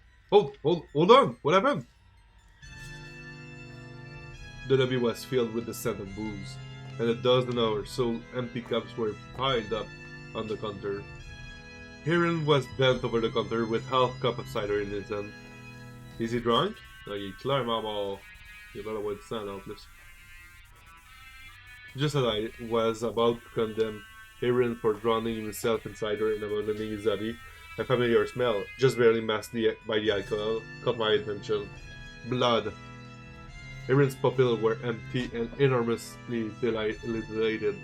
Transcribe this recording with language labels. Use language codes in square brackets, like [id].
[en] Hold on! What happened? The lobby was filled with the scent of booze, and a dozen or so empty cups were piled up on the counter. Hyène was bent over the counter with half cup of cider in his hand. Is he drunk? [fr] Non, il est clairement mort. Il va avoir du sang là en plus. [en] Just as I was about to condemn Hyène for drowning himself in cider and abandoning his body, a familiar smell, just barely masked by the alcohol, caught my attention. Blood. Hyène's pupils were empty and enormously dilated.